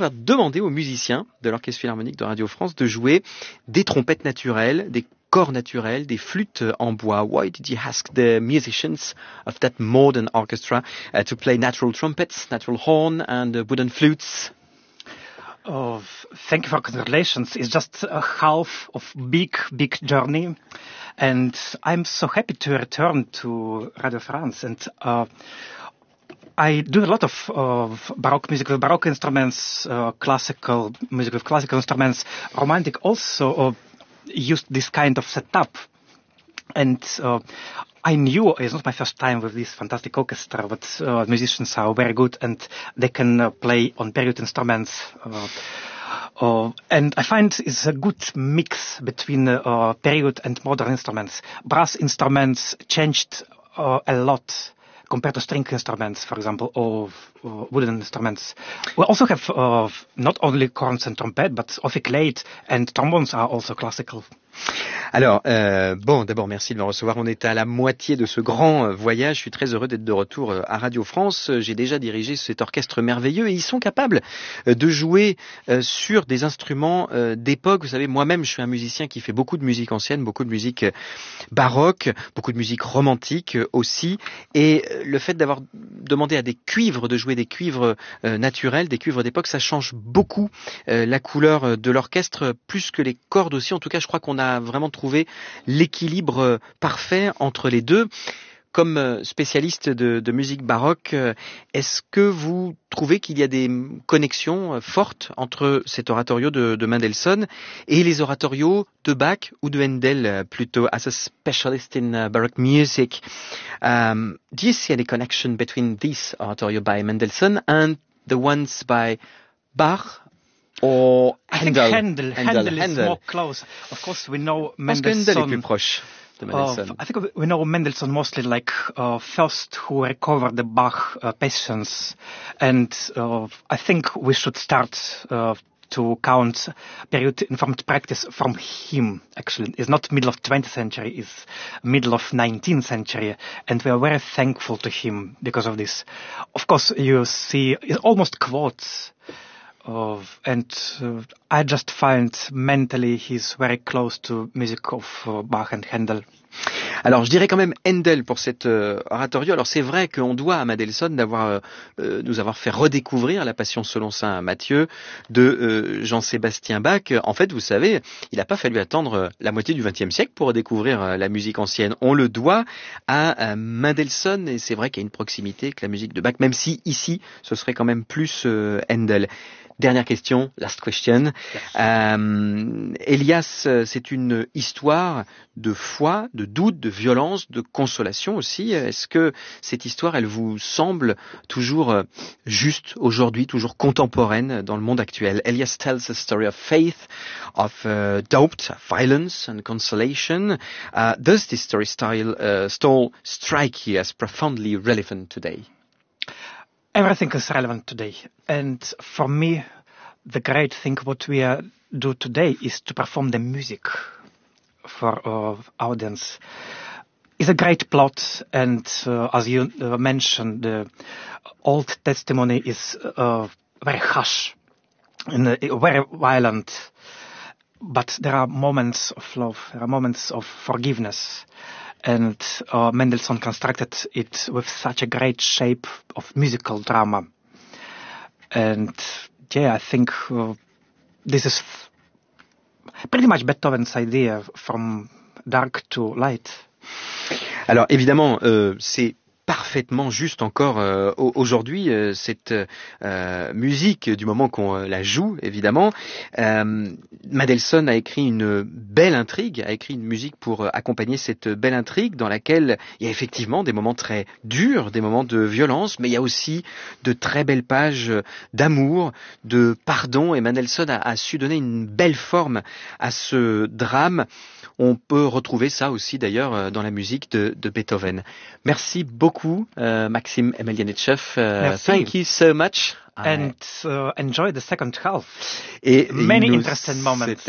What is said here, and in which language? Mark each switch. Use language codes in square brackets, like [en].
[fr] On a demandé aux musiciens de l'Orchestre Philharmonique de Radio France de jouer des trompettes naturelles, des cors naturels, des flûtes en bois. [en] Why did you ask the musicians of that modern orchestra to play natural trumpets, natural horn and wooden flutes? Oh, thank you for congratulations. It's just a half of big journey. And I'm so happy to return to Radio France. And I do a lot of baroque music with baroque instruments, classical music with classical instruments. Romantic also used this kind of setup. And I knew it's not my first time with this fantastic orchestra, but musicians are very good and they can play on period instruments. And I find it's a good mix between period and modern instruments. Brass instruments changed a lot compared to string instruments, for example, or wooden instruments. We also have not only horns and trumpet, but ophicleide and trombones are also classical. [fr] Alors, d'abord, merci de me recevoir. On est à la moitié de ce grand voyage. Je suis très heureux d'être de retour à Radio France. J'ai déjà dirigé cet orchestre merveilleux et ils sont capables de jouer sur des instruments d'époque. Vous savez, moi-même, je suis un musicien qui fait beaucoup de musique ancienne, beaucoup de musique baroque, beaucoup de musique romantique aussi. Et le fait d'avoir demandé à des cuivres de jouer des cuivres naturels, des cuivres d'époque, ça change beaucoup la couleur de l'orchestre, plus que les cordes aussi. En tout cas, je crois qu'on a vraiment trouvé l'équilibre parfait entre les deux. Comme spécialiste de musique baroque, est-ce que vous trouvez qu'il y a des connexions fortes entre cet oratorio de Mendelssohn et les oratorios de Bach ou de Handel plutôt, [en] as a specialist in baroque music? Do you see any connection between this oratorio by Mendelssohn and the ones by Bach? Or Handel. I think Handel is more close. Of course, we know Mendelssohn. [fr] Parce que Handel est plus proche de Mendelssohn. [en] I think we know Mendelssohn mostly like first who recovered the Bach passions. And I think we should start to count period informed practice from him, actually. It's not middle of 20th century, it's middle of 19th century. And we are very thankful to him because of this. Of course, you see, it almost quotes. I just find mentally he's very close to music of Bach and Handel. [fr] Alors, je dirais quand même Handel pour cet oratorio. Alors, c'est vrai qu'on doit à Mendelssohn d'avoir nous avoir fait redécouvrir la passion selon saint Matthieu de Jean-Sébastien Bach. En fait, vous savez, il n'a pas fallu attendre la moitié du XXe siècle pour redécouvrir la musique ancienne. On le doit à Mendelssohn et c'est vrai qu'il y a une proximité avec la musique de Bach, même si ici, ce serait quand même plus Handel. Dernière question, [en] last question. Yes. [fr] Elias, c'est une histoire de foi, de doute, de violence, de consolation aussi. Est-ce que cette histoire, elle vous semble toujours juste aujourd'hui, toujours contemporaine dans le monde actuel? [en] Elias tells a story of faith, of doubt, violence and consolation. Does this story still strike you as profoundly relevant today? Everything is relevant today. And for me, the great thing what we do today is to perform the music for our audience. It's a great plot, and as you mentioned, the Old Testament is very harsh and very violent. But there are moments of love, there are moments of forgiveness. And Mendelssohn constructed it with such a great shape of musical drama. And yeah, I think this is pretty much Beethoven's idea from dark to light. [fr] Alors évidemment, c'est parfaitement juste encore aujourd'hui, cette musique, du moment qu'on la joue, évidemment. Mendelssohn a écrit une belle intrigue, a écrit une musique pour accompagner cette belle intrigue, dans laquelle il y a effectivement des moments très durs, des moments de violence, mais il y a aussi de très belles pages d'amour, de pardon, et Mendelssohn a su donner une belle forme à ce drame. On peut retrouver ça aussi, d'ailleurs, dans la musique de Beethoven. Merci beaucoup beaucoup, Maxim Emelianichev. Merci. [en] Thank you so much. And enjoy the second half. [fr] Et [en] many interesting moments.